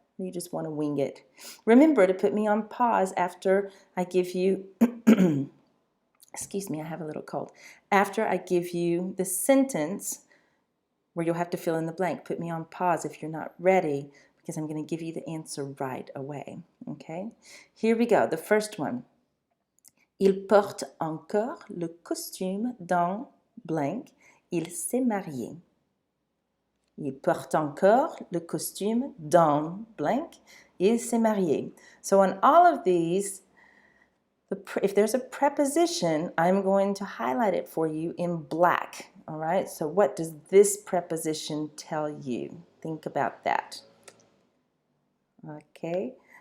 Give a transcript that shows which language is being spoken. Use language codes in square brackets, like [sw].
[en] Or you just want to wing it? Remember to put me on pause after I give you, excuse me, I have a little cold. After I give you the sentence where you'll have to fill in the blank, put me on pause if you're not ready, because I'm going to give you the answer right away. Okay? Here we go. The first one. [fr] Il porte encore le costume dans blank. Il s'est marié. Il porte encore le costume dans blank. Il s'est marié. [en] So on all of these, if there's a preposition, I'm going to highlight it for you in black. All right? So what does this preposition tell you? Think about that. Okay?